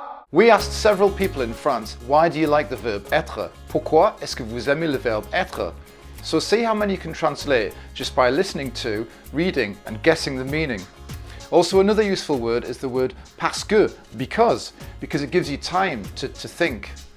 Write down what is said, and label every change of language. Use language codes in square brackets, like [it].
[en] We asked several people in France, why do you like the verb être? [fr] Pourquoi est-ce que vous aimez le verbe être? [en] So see how many you can translate just by listening to, reading and guessing the meaning. Also, another useful word is the word parce que, because it gives you time to think.